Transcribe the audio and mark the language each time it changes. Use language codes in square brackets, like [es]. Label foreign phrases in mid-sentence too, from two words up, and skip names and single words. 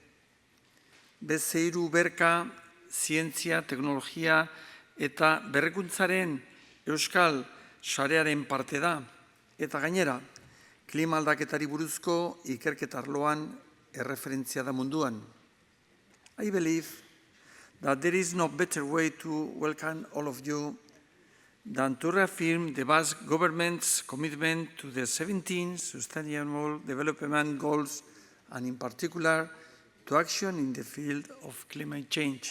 [eu] BC3 Berka zientzia, teknologia eta berrikuntzaren euskal sarearen parte da, eta gainera, klima aldaketari buruzko ikerketa arloan erreferentzia da munduan. [en] I believe that there is no better way to welcome all of you than to reaffirm the Basque government's commitment to the 17 Sustainable Development Goals and in particular to action in the field of climate change.